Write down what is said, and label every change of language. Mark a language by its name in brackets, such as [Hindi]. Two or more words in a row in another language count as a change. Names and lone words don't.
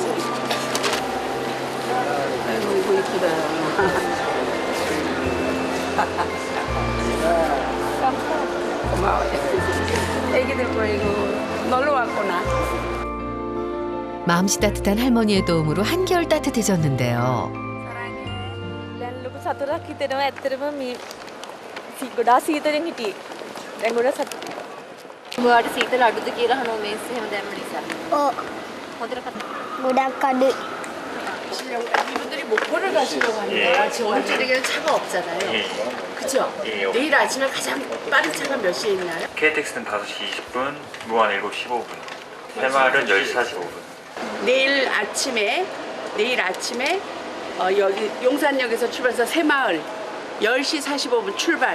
[Korean] 아이고, 이거 이쁘다. 고마워. 애기들 보이고 놀러 왔구나. 마음씨 따뜻한 할머니의 도움으로 한결 따뜻해졌는데요. [Sinhala] දැන් ලොකු සතුටක් හිතෙනවා ඇත්තටම මේ ගොඩාක් සීතලෙන් හිටියේ. දැන් ගොඩාක් සතුටුයි. ඔයාට සීතල අඩුද කියලා අහනවා මේස් එහෙම දැම්ම නිසා. හොඳට කතා. ගොඩක් අඩුයි. [Korean] 이분들이 목포를 가시려고 하는데요. 지금 원주택에는 차가 없잖아요. 그죠? 내일 아침에 가장 빠른 차가 몇 시에 있나요? KTX는 5시 20분, 무한 7시 15분, 새마을은 10시 45분. 내일 아침에 여기 용산역에서 출발해서 새마을 10시 45분 출발.